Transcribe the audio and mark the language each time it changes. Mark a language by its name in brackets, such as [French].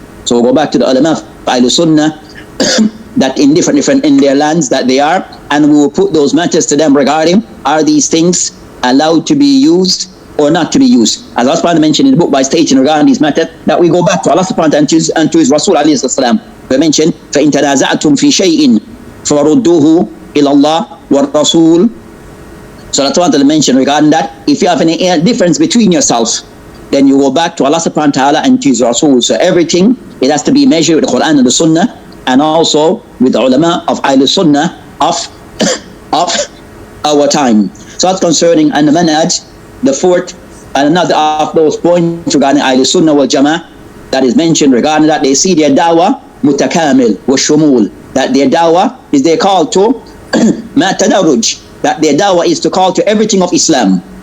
[English] So we'll go back to the ulama of Ahlul-Sunnah that in different in their lands that they are, and we will put those matters to them regarding, are these things allowed to be used or not to be used? As Allah subhanahu mentioned in the book by stating regarding these matters, that we go back to Allah subhanahu and to his Rasul alayhi salam. We mentioned, [Arabic] فَإِن تَنَازَعْتُمْ فِي شَيْءٍ فَرُدُّوهُ إِلَى اللَّهِ وَالرَّسُولِ. [English] So that's what I mentioned regarding that. If you have any difference between yourselves, then you go back to Allah subhanahu wa ta'ala and to his Rasul. So everything, it has to be measured with the Quran and the Sunnah, and also with the ulama of Ahlul-Sunnah of our time. So that's concerning and the manhaj, the fourth and another of those points regarding Ahlul-Sunnah Wal-Jammah that is mentioned regarding that they see their da'wah mutakamil wa shumul, that their da'wah is their call to ma tadarruj, that their da'wah is to call to everything of Islam.